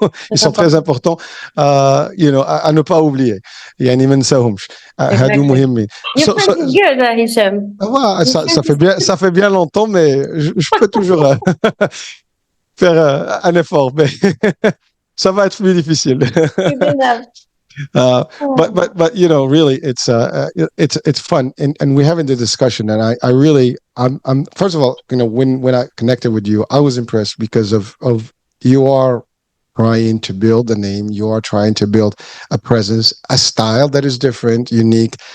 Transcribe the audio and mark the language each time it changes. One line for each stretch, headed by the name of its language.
French: Ils sont très importants, à ne pas oublier.
Arabic: يعني ما ننساهمش. هادو مهمين.
English: Your French is good, Hicham.
French: Ça fait bien longtemps, mais je peux toujours faire un effort, mais ça va être plus difficile.
English: But really, it's fun, and we're having the discussion, and I really, I'm first of all, when I connected with you, I was impressed because of you are trying to build a name, you are trying to build a presence, a style that is different, unique.